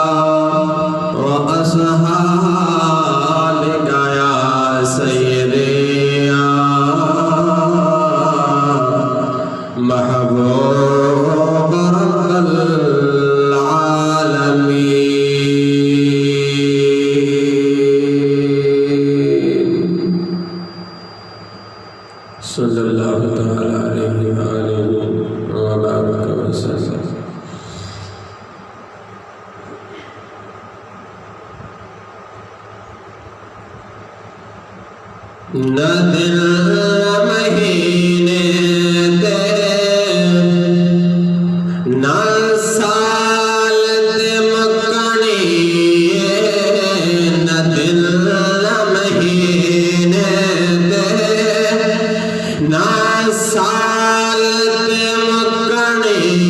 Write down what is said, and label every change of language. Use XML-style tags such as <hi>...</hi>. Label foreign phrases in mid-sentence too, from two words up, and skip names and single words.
<ar>وأصحابك يا سيدي يا محبوب رب العالمين صلى الله تعالى عليه وآله وبارك وسلم.</ar> <pa>نہ دل مہینے تیرے نہ سال تے مکانی نہ دل مہینے تیرے نہ سال تے مکانی</pa>